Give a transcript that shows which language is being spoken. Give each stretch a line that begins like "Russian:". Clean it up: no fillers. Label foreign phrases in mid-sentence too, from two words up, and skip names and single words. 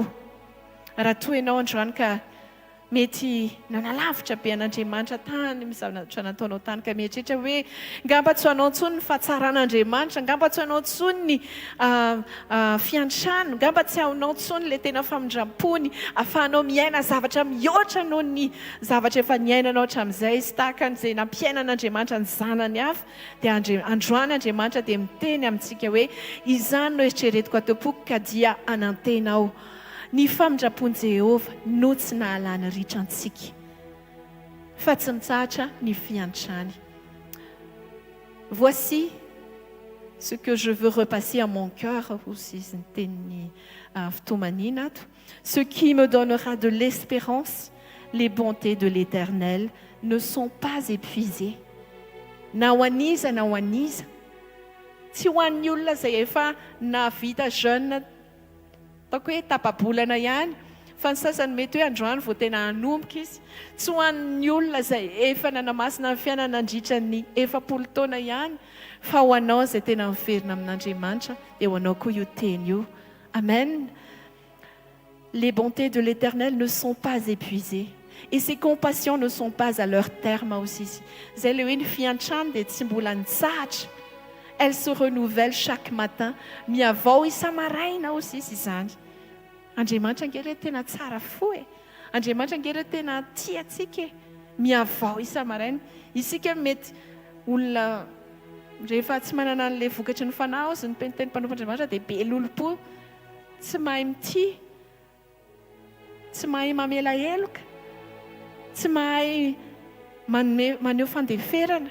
Malagasy: Raha toa ianao androany ka mety nanalavitra be an'Andriamanitra tany mizavatra nataonao tany, ka mieritreritra hoe ngamba tsy hoanao intsony ny fahatsaran'Andriamanitra, ngamba tsy hoanao intsony ny fiantrano, ngamba tsy haonao intsony ilay tena famindrampony ahafahanao miaina zavatra mihoatra noho ny zavatra efa niainanao hatramin'izay, sy tahaka an'izay nampiainan'Andriamanitra ny zanany hafa. Dia androany Andriamanitra dia miteny amintsika hoe izany no eritreretiko atao-poko ka dia anantenao. Ny famindrapon'i Jehova no tsy nahalany ritra antsika, fa tsy mitsahatra ny fiantrany.
French: Voici ce que je veux repasser à mon cœur aussi, ce qui me donnera de l'espérance, les bontés de l'Éternel ne sont pas épuisées.
Malagasy: Na ho aniza, tsy ho an'ny olona izay efa navita jeune taoko hoe tapa-bolana ihany, fa ny sasany mety hoe androany vao tena hanomboka izy. Tsy ho an'ny olona izay efa nanamasina ny fiainana nandritra ny 40 taona ihany, fa ho anao izay tena miverina amin'Andriamanitra dia ho anao koa io teny io. Amen.
French: Les bontés de l'Éternel ne sont pas épuisées et ses compassions ne sont pas à leur terme aussi.
Malagasy: Izay le hoe ny fiantrany dia tsy mbola nitsahatra.
French: Elle se renouvelle chaque matin.
Malagasy: Miavao isa-maraina aussi izany. Andriamanitra angery tena tsara fo e. Andriamanitra angery tena tia antsika e. Miavao isa-maraina. Isika mety olona rehefa tsy manana an'ilay vokatry ny fanahy sy ny peniteny mpanompon'Andriamanitra dia be lolo-po, tsy mahay mity, tsy mahay mamela heloka, tsy mahay maneho fandeferana.